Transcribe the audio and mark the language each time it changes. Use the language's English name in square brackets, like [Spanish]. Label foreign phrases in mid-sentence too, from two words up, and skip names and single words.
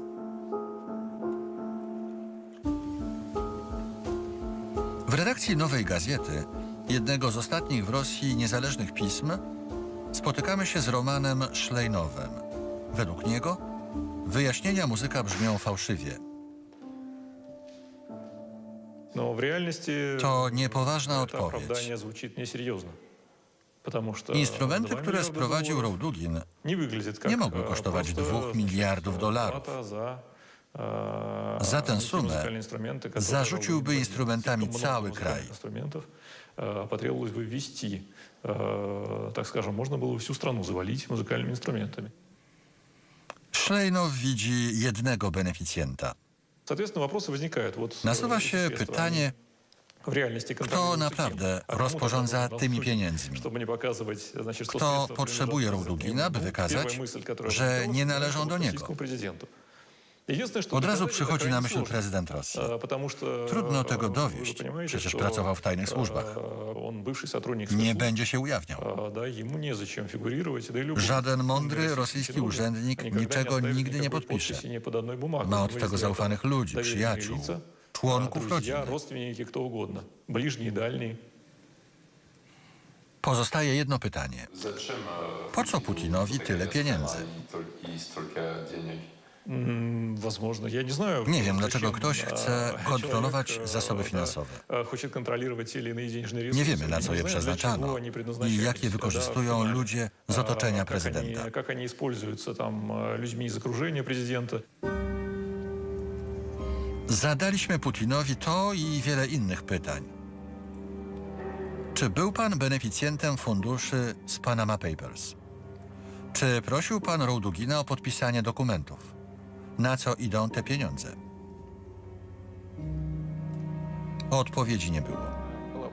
[Polish] W redakcji Nowej Gazety, jednego z ostatnich w Rosji niezależnych pism, spotykamy się z Romanem Szlejnowem. Według niego wyjaśnienia muzyka brzmią fałszywie. [Russian] Но в реальности [Polish] To niepoważna [Russian] это [Polish] odpowiedź. [Russian] оправдание звучит несерьезно. Потому что [Polish] Instrumenty, [Russian] 2 [Polish] które [Russian] миллиарда [Polish] sprowadził [Russian] долларов [Polish] Roudugin, [Russian] не выглядит как [Polish] nie mogły kosztować [Russian] просто, [Polish] 2 miliardów dolarów. [Russian] плата [Polish] Za tę [Russian] те [Polish] sumę [Russian] музыкальные инструменты, которые [Polish] zarzuciłby Roudugin instrumentami [Russian] слишком много [Polish] cały [Russian] музыкальных [Polish] kraj. [Russian] инструментов потребовалось бы ввести, так скажем, можно было всю страну завалить музыкальными инструментами. [Polish] Szlejnow widzi jednego beneficjenta. [Russian] Соответственно, вопросы возникают. Вот, [Polish] Nasuwa [Russian] эти [Polish] się [Russian] средства, [Polish] pytanie, [Russian] в реальности [Polish] kto [Russian] контролируются [Polish] naprawdę [Russian] кем? А кому [Polish] rozporządza [Russian] тогда [Polish] tymi [Russian] нужно [Polish] pieniędzmi? [Russian] Чтобы [Polish] nie pokazywać, [Russian] значит, что [Polish] Kto [Russian] средства [Polish] potrzebuje [Russian] принадлежат [Polish] Roudugina, by [Russian] президенту? [Polish] wykazać, [Russian] Первая мысль, которая [Polish] że [Russian] возникала, [Polish] nie [Russian] это [Polish] należą do niego? [Russian] российскому президенту. Единственное, что [Polish] Od razu [Russian] доказать, это [Polish] przychodzi na [Russian] крайне [Polish] myśl [Russian] сложно. [Polish] prezydent Rosji. [Russian] Потому что, [Polish] Trudno tego [Russian] вы [Polish] dowieść, [Russian] понимаете, [Polish] przecież [Russian] что, [Polish] pracował w tajnych służbach. [Russian] Он bывший сотрудник [Polish] Nie [Russian] спецслужб, [Polish] będzie się ujawniał. [Russian] да, ему незачем фигурировать, да и любой [Polish] Żaden mądry [Russian] российский [Polish] rosyjski [Russian] чиновник [Polish] urzędnik [Russian] никогда [Polish] niczego [Russian] оставит [Polish] nigdy nie [Russian] никакой [Polish] podpisze. [Russian] подписи ни под одной бумагой. [Polish] Ma od [Russian] Если [Polish] tego [Russian] это [Polish] zaufanych ludzi, [Russian] доверенные [Polish] przyjaciół, [Russian] лица, [Polish] członków [Russian] друзья, [Polish] rodziny. [Russian] родственники, кто угодно, ближние, дальние. [Polish] Pozostaje jedno pytanie. Po co Putinowi tyle pieniędzy? [Russian] Возможно, я не знаю. [Polish] Nie wiem, [Russian] зачем, [Polish] dlaczego ktoś chce kontrolować [Russian] человек, [Polish] zasoby [Russian] да, [Polish] finansowe. [Russian] хочет контролировать те или иные денежные ресурсы. [Polish] Nie wiemy, na co [Russian] Не [Polish] je [Russian] знаю, для [Polish] przeznaczano [Russian] чего они [Polish] i [Russian] предназначались, [Polish] jak je [Russian] да, [Polish] wykorzystują finalnie. ludzie z otoczenia [Russian] Как [Polish] prezydenta. [Russian] как они используются там людьми из окружения президента. [Polish] Zadaliśmy Putinowi to i wiele innych pytań. Czy był pan beneficjentem funduszy z Panama Papers? Czy prosił pan Roudugina o podpisanie dokumentów? Na co idą te pieniądze? Odpowiedzi nie było.